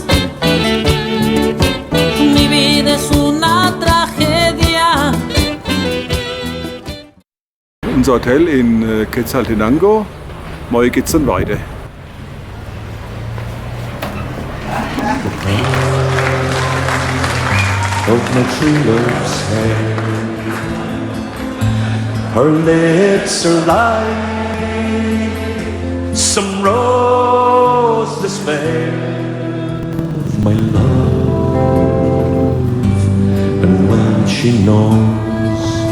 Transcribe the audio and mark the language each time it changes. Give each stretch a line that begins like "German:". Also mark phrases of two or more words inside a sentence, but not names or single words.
Spanish: Mi vida es una tragedia.
German: Unser Hotel in Quetzaltenango. Morgen geht's dann weiter.
English: Of my true love's hair, her lips are like some rose despair of my love, and when she knows